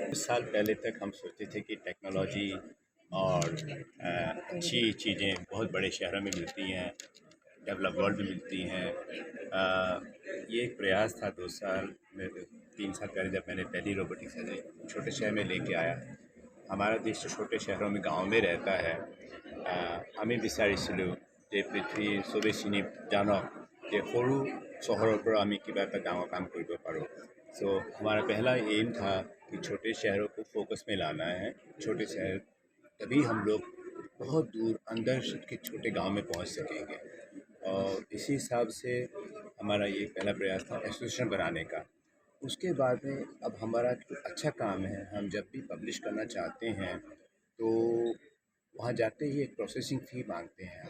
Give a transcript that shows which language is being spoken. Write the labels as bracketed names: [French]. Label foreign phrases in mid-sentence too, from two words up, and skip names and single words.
[Hindi] कुछ साल पहले तक हम सोचते थे कि टेक्नोलॉजी और अच्छी चीज़ें बहुत बड़े शहरों में मिलती हैं, [English] develop world [Hindi] में मिलती हैं। ये एक प्रयास था 2 साल में 3 साल पहले जब मैंने पहली [English] robotic surgery [Hindi] छोटे शहर में लेके आया। हमारा देश तो छोटे शहरों में गाँव में रहता है। [Assamese] আমি বিচাৰিছিলোঁ যে পৃথিৱীৰ চবেই চিনি জানক যে সৰু চহৰৰ পৰা আমি কিবা এটা ডাঙৰ কাম কৰিব পাৰোঁ। [Hindi] सो हमारा पहला एम था कि छोटे शहरों को फोकस में लाना है। छोटे शहर तभी हम लोग बहुत दूर अंदर के छोटे गांव में पहुंच सकेंगे और इसी हिसाब से हमारा ये पहला प्रयास था एसोसिएशन बनाने का। उसके बाद में अब हमारा अच्छा काम है, हम जब भी पब्लिश करना चाहते हैं तो वहाँ जाते ही एक [English] processing fee [Hindi] मांगते हैं।